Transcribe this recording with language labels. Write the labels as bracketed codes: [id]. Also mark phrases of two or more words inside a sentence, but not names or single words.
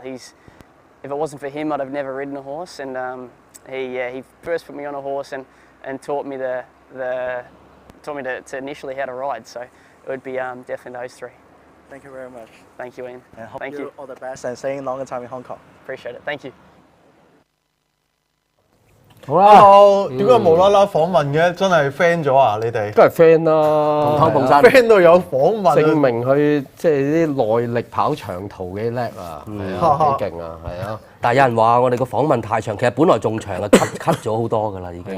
[en] If it wasn't for him, I'd have never ridden a horse, and he first put me on a horse and taught me to initially how to ride. So it would be definitely those 3. Thank you very much. Thank you, Ian. And hope Thank you you. all the best and staying longer time in Hong Kong. Appreciate it. Thank you. [yue] 好啦 ，Hello， 點解無啦啦訪問嘅？真係 friend 咗啊！你哋都係 friend 啦，同湯山 friend 到有訪問，證明佢即係啲耐力跑長途幾叻啊，係啊，幾勁啊，係啊。但係有人話我哋個訪問太長，其實本來仲長啊，cut 咗好多㗎啦，已經。